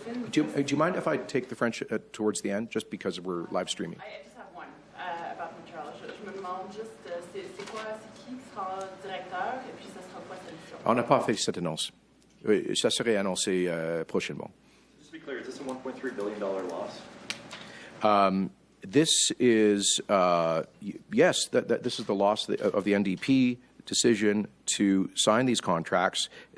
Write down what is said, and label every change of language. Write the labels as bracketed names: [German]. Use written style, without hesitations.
[English] Do you mind if I take the French towards the end, just because we're live streaming? I just have one about Montreal. [French] Je me demande juste, c'est quoi, c'est qui sera directeur, et puis ça sera quoi sa mission? On n'a pas fait cette annonce. Ça serait annoncé prochainement. [English] Just to be clear, is this a $1.3 billion loss? This is, yes, this is the loss of the NDP decision to sign these contracts.